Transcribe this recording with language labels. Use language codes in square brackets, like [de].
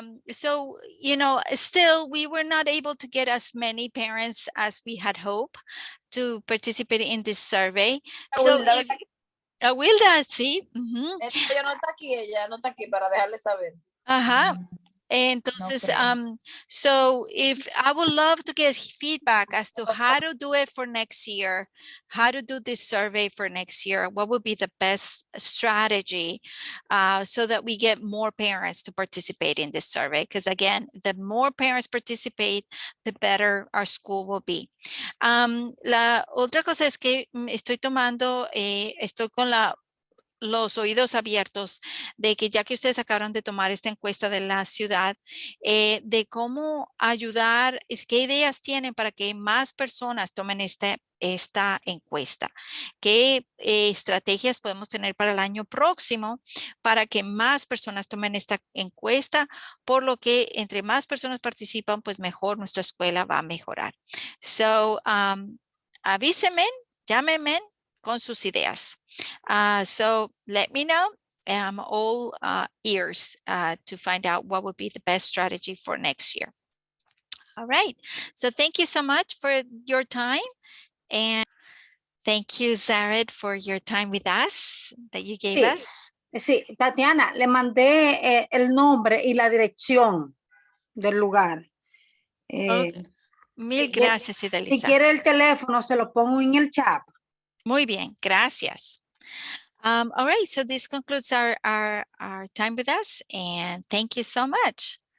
[en] So, you know, still we were not able to get as many parents as we had hoped to participate in this survey. [es] So, Wilda, sí. Ella no está aquí, para dejarle saber. Ajá. Entonces, [en] so if I would love to get feedback as to how to do it for next year, how to do this survey for next year, what would be the best strategy so that we get more parents to participate in this survey? Because again, the more parents participate, the better our school will be. [es] La otra cosa es que estoy con los oídos abiertos de que ya que ustedes acabaron de tomar esta encuesta de la ciudad, de cómo ayudar, qué ideas tienen para que más personas tomen esta encuesta, qué estrategias podemos tener para el año próximo para que más personas tomen esta encuesta, por lo que entre más personas participan, pues mejor nuestra escuela va a mejorar. So, avísenme, llámenme con sus ideas. [en] So let me know. I'm all ears to find out what would be the best strategy for next year. All right. So thank you so much for your time. And thank you, Zared, for your time with us that you gave us. [es] Sí, Tatiana, le mandé el nombre y la dirección del lugar. Okay. Mil gracias, Idelisa. Si quiere el teléfono, se lo pongo en el chat. Muy bien, gracias. [en] All right, so this concludes our time with us, and thank you so much.